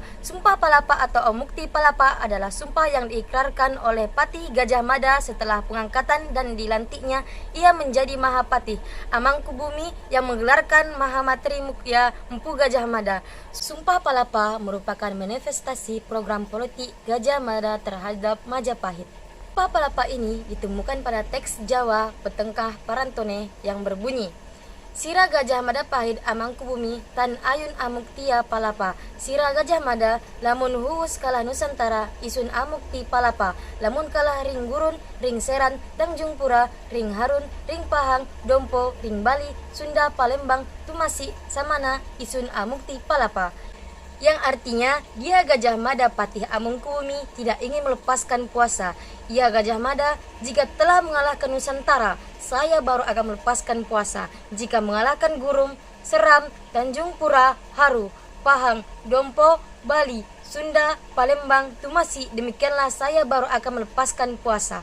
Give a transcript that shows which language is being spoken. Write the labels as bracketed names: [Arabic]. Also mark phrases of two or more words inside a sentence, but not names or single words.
[Indonesian] Sumpah Palapa atau Mukti Palapa adalah sumpah yang diikrarkan oleh Patih Gajah Mada setelah pengangkatan dan dilantiknya ia menjadi Mahapatih Amangkubumi yang menggelarkan Mahamatri Mukya Empu Gajah Mada. Sumpah Palapa merupakan manifestasi program politik Gajah Mada terhadap Majapahit. Sumpah Palapa ini ditemukan pada teks Jawa Petengkah Parantone yang berbunyi: [Kawi] Sira Gajah Mada Pahit Amangkubumi Tan Ayun Amuktia Palapa. Sira Gajah Mada lamun huus kalah Nusantara isun amukti palapa. Lamun kalah ring gurun, ring seran, Tanjung Pura, ring Harun, ring Pahang, Dompo, ring Bali, Sunda, Palembang, Tumasi, Samana, isun amukti palapa. [Indonesian] Yang artinya, dia Gajah Mada Patih Amangkubumi tidak ingin melepaskan puasa. Ia Gajah Mada, jika telah mengalahkan Nusantara, saya baru akan melepaskan puasa. Jika mengalahkan Gurum, Seram, Tanjung Pura, Haru, Pahang, Dompo, Bali, Sunda, Palembang, Tumasi, demikianlah saya baru akan melepaskan puasa.